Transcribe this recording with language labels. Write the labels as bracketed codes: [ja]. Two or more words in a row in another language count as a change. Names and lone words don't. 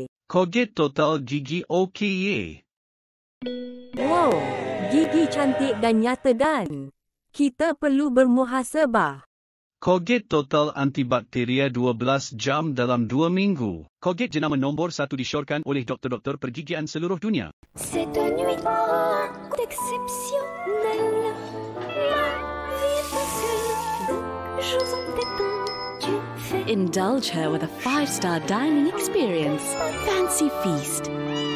[ms] Colgate Total gigi okey. Wow, gigi cantik dan nyata dan kita perlu bermuhasabah. Colgate Total antibakteria 12 jam dalam 2 minggu. Colgate jenama nombor 1 disyorkan oleh doktor-doktor pergigian seluruh dunia. [fr] Cette nuit exceptionnelle, la vie est facile, jours en détente. [en] Indulge her with a 5-star dining experience. Fancy Feast.